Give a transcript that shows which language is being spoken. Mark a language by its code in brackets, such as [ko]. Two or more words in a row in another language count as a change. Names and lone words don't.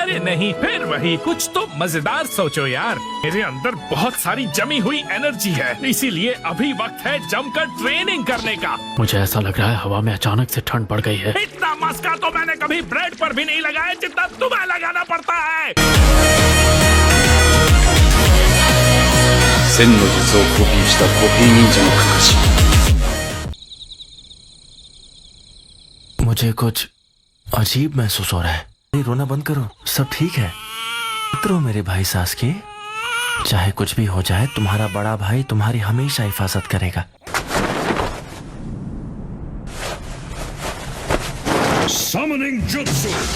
[hi] अरे नहीं, फिर वही कुछ तो मजेदार सोचो यार। मेरे अंदर बहुत सारी जमी हुई एनर्जी है, इसीलिए अभी वक्त है जमकर ट्रेनिंग करने का। मुझे ऐसा लग रहा है हवा में अचानक से ठंड पड़ गई है। इतना मस्का तो मैंने कभी ब्रेड पर भी नहीं लगाया जितना तुम्हें लगाना पड़ता है। [ja] 1000 の術をコピーしたコピー忍者のかかし。 [hi] मुझे कुछ अजीब महसूस हो रहा है। नहीं, रोना बंद करो, सब ठीक है। मित्रों, मेरे भाई सासके, चाहे कुछ भी हो जाए, तुम्हारा बड़ा भाई तुम्हारी हमेशा हिफाजत करेगा। [en] Summoning Jutsu!